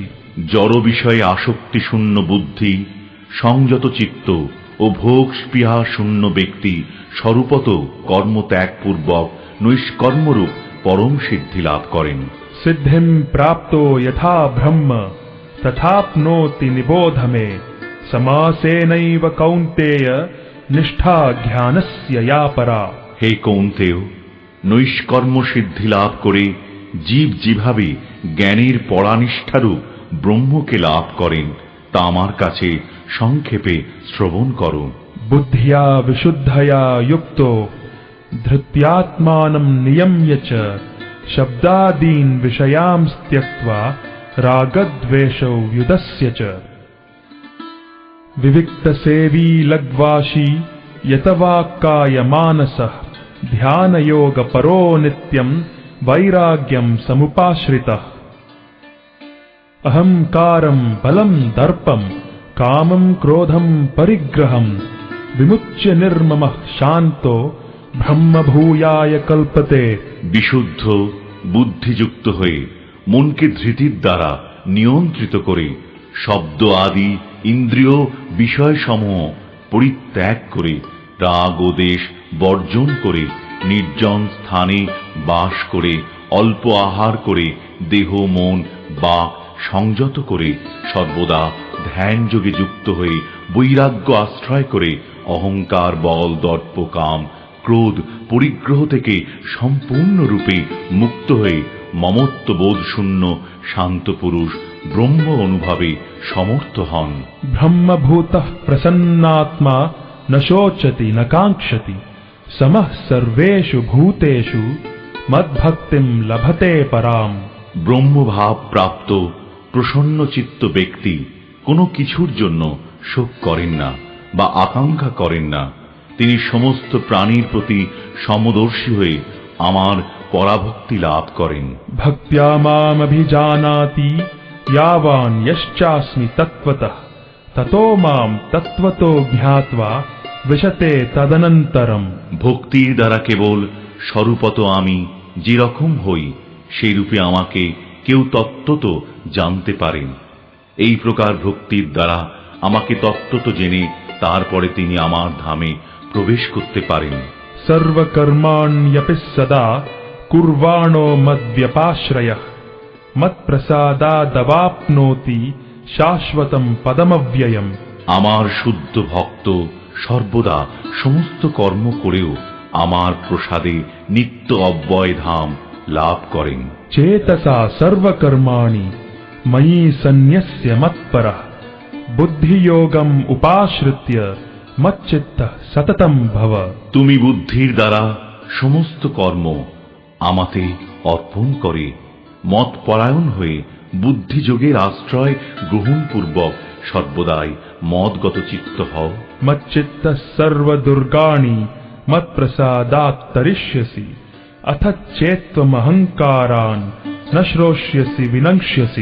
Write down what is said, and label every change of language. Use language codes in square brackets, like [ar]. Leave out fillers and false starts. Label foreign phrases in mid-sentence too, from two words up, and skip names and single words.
[bn] জড় বিষয়ে আসক্তি শূন্য বুদ্ধি, সংযত চিত্ত ও ভোগ স্পৃহা শূন্য ব্যক্তি স্বরূপত কর্মত্যাগপূর্বক নৈষ্কর্মরূপ পরম সিদ্ধি লাভ করেন। [sa] सिद्धिं प्राप्तो यथा ब्रह्म तथाप्नोति निबोध मे समासेनैव कौन्तेय निष्ठा ज्ञानस्य या परा। [bn] হে কৌন্তেয়, নৈষ্কর্ম সিদ্ধি লাভ করে জীব যেভাবে জ্ঞানের পরানিষ্ঠারূপ ব্রহ্মকে লাভ করেন তা আমার কাছে সংক্ষেপে শ্রবণ করো। [sa] बुद्धिया विशुद्धया युक्तो धृत्यात्मानं नियम्य च शब्दादीन् विषयांस् त्यक्त्वा रागद्वेषौ व्युदस्य च विविक्तसेवी लग्वाशी यतवाक्काय मानसः ध्यानयोगपरो नित्यं वैराग्यं समुपाश्रितः। अहंकारं बलं दर्पं कामं क्रोधं परिग्रहं विमुच्य निर्ममः शान्तो ब्रह्मभूयाय कल्पते। [bn] বিশুদ্ধ বুদ্ধিযুক্ত হয়ে মনকে ধৃতির দ্বারা নিয়ন্ত্রিত করে শব্দ আদি ইন্দ্রিয় বিষয়সমূহ পরিত্যাগ করে রাগ ও দেশ বর্জন করে নির্জন স্থানে বাস করে অল্প আহার করে দেহ মন বা সংযত করে সর্বদা ধ্যান যোগে যুক্ত হয়ে বৈরাগ্য আশ্রয় করে অহংকার বল দর্প কাম ক্রোধ পরিগ্রহ থেকে সম্পূর্ণরূপে মুক্ত হয়ে মমত্ববোধ শূন্য শান্ত পুরুষ ব্রহ্ম অনুভবে সমর্থ হন। [sa] ब्रह्मभूतः प्रसन्नात्मा न शोचति न काङ्क्षति समः सर्वेषु भूतेषु मद्भक्तिं लभते पराम्। [bn] ব্রহ্মভাব প্রাপ্ত প্রসন্ন চিত্ত ব্যক্তি কোনো কিছুর জন্য শোক করেন না বা আকাঙ্ক্ষা করেন না। তিনি সমস্ত প্রাণীর প্রতি সমদর্শী হয়ে আমার পরাভক্তি লাভ করেন। [sa] भक्त्या मामभिजानाति यावान् यश्चास्मि तत्त्वतः ततो मां तत्त्वतो ज्ञात्वा विशते तदनन्तरम्। [bn] ভক্তির দ্বারা কেবল স্বরূপত আমি যেরকম হই সেই রূপে আমাকে কেউ তত্ত্বত জানতে পারেন। এই প্রকার ভক্তির দ্বারা আমাকে তত্ত্বত জেনে তারপরে তিনি আমার ধামে প্রবেশ করতে পারেন। [sa] सर्वकर्माण्यपि सदा कुर्वाणो मद्व्यपाश्रयः मत्प्रसादादवाप्नोति शाश्वतं पदमव्ययम्। [bn] আমার শুদ্ধ ভক্ত সর্বদা সমস্ত কর্ম করেও আমার প্রসাদে নিত্য অব্যয় ধাম লাভ করেন। [sa] चेतसा सर्वकर्माणि मयि सन्न्यस्य मत्परः बुद्धियोगम् उपाश्रित्य मच्चित्तः सततं भव। [bn] তুমি বুদ্ধির দ্বারা সমস্ত কর্ম আমাতে অর্পণ করে মত পরায়ণ হয়ে বুদ্ধিযোগের আশ্রয় গ্রহণ পূর্বক সর্বদাই মদগত চিত্ত হও। [sa] मच्चित्तः सर्वदुर्गाणि मत्प्रसादात् तरिष्यसि अथ चेत्त्वमहङ्कारान् न श्रोष्यसि विनङ्क्ष्यसि।